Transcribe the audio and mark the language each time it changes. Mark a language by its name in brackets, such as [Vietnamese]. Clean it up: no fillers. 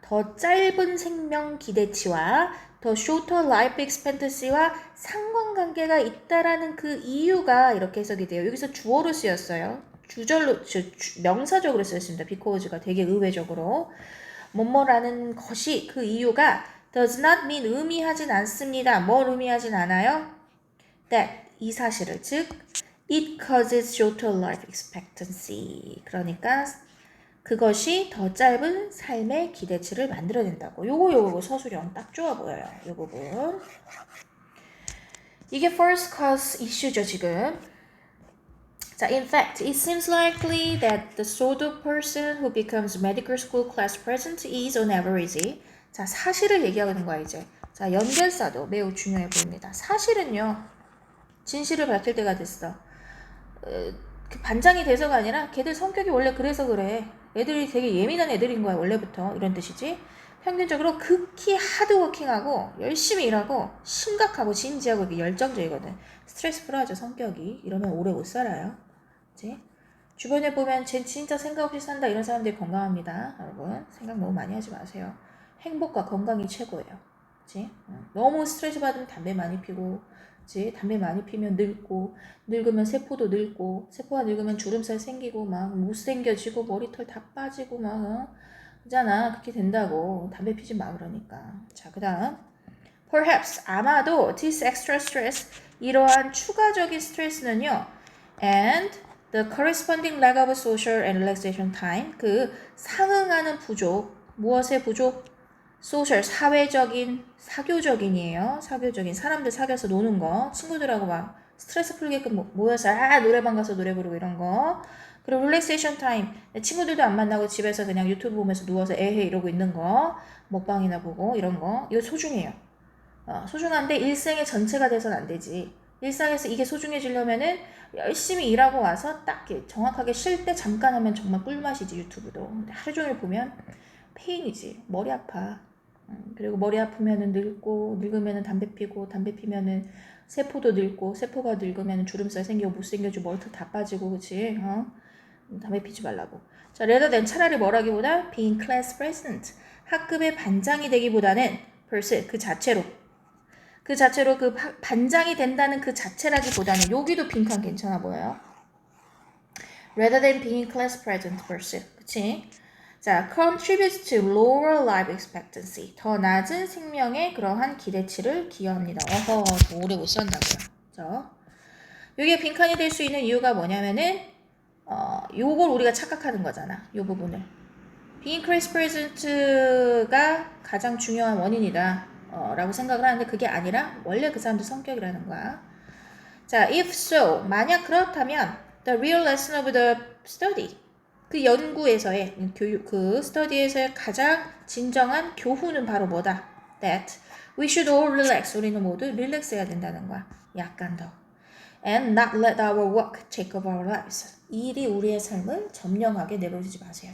[Korean] 더 짧은 생명 기대치와 더 [English] shorter life expectancy [Korean] 와 상관관계가 있다라는 그 이유가 이렇게 해석이 돼요. 여기서 주어로 쓰였어요. 명사적으로 쓰였습니다. because가 되게 의외적으로. 뭐뭐라는 것이 그 이유가 [English] does not mean [Korean] 의미하진 않습니다. 뭘 의미하진 않아요? [English] that [Korean] 이 사실을, 즉 [English] it causes shorter life expectancy. [Korean] 그러니까 그것이 더 짧은 삶의 기대치를 만들어낸다고. 요거 서술형 딱 좋아 보여요. 요 부분. 이게 first cause issue죠, 지금. [English] 자, in fact, it seems likely that the sort of person who becomes medical school class president is on average. [Korean] 자, 사실을 얘기하는 거야, 이제. 자, 연결사도 매우 중요해 보입니다. 사실은요, 진실을 밝힐 때가 됐어. 그 반장이 돼서가 아니라 걔들 성격이 원래 그래서 그래. 애들이 되게 예민한 애들인 거야, 원래부터. 이런 뜻이지. 평균적으로 극히 하드워킹하고 열심히 일하고 심각하고 진지하고 열정적이거든. 스트레스 풀어야죠, 성격이. 이러면 오래 못 살아요. 그치? 주변에 보면 쟤 진짜 생각 없이 산다 이런 사람들이 건강합니다. 여러분 생각 너무 많이 하지 마세요. 행복과 건강이 최고예요. 그치? 너무 스트레스 받으면 담배 많이 피고, 그치? 담배 많이 피면 늙고, 늙으면 세포도 늙고, 세포가 늙으면 주름살 생기고 막 못생겨지고 머리털 다 빠지고 막 그잖아. 그렇게 된다고. 담배 피지 마 그러니까. [English] 자, 그 다음 perhaps [Korean] 아마도 [English] this extra stress, [Korean] 이러한 추가적인 스트레스는요, [English] and the corresponding lack of social and relaxation time, [Korean] 그 상응하는 부족, 무엇의 부족? 소셜, 사회적인, 사교적인이에요. 사교적인, 사람들 사귀어서 노는 거, 친구들하고 막 스트레스 풀게끔 모여서 노래방 가서 노래 부르고 이런 거. 그리고 릴렉세이션 타임, 친구들도 안 만나고 집에서 그냥 유튜브 보면서 누워서 에헤 이러고 있는 거, 먹방이나 보고 이런 거, 이거 소중해요. 소중한데 일생의 전체가 돼서는 안 되지. 일상에서 이게 소중해지려면은 열심히 일하고 와서 딱 정확하게 쉴 때 잠깐 하면 정말 꿀맛이지. 유튜브도. 근데 하루 종일 보면 페인이지. 머리 아파. 그리고 머리 아프면은 늙고, 늙으면은 담배 피고, 담배 피면은 세포도 늙고, 세포가 늙으면은 주름살 생기고, 못생겨지고, 머리털 다 빠지고, 그치? 담배 피지 말라고. [English] 자, rather than [Korean] 차라리 뭐라기보다 [English] being class president. [Korean] 학급의 반장이 되기보다는 벌써 그 자체로 그 반장이 된다는 그 자체라기보다는 여기도 빈칸 괜찮아 보여요. [English] rather than being class president versus 그치? [Korean] 자, [English] contributes to lower life expectancy [Korean] 더 낮은 생명의 그러한 기대치를 기여합니다. 어허, 더 오래 못 산다고요. 그죠? 여기에 빈칸이 될 수 있는 이유가 뭐냐면은 요걸 우리가 착각하는 거잖아. 요 부분을. [English] being class president [Korean] 가 가장 중요한 원인이다. 라고 생각을 하는데 그게 아니라 원래 그 사람들 성격이라는 거야. 자, [English] if so, [Korean] 만약 그렇다면 [English] the real lesson of the study [Korean] 그 연구에서의 그 스터디에서의 가장 진정한 교훈은 바로 뭐다? [English] that we should all relax [Korean] 우리는 모두 릴렉스 해야 된다는 거야. 약간 더 [English] and not let our work take over our lives [Korean] 일이 우리의 삶을 점령하게 내버려두지 마세요.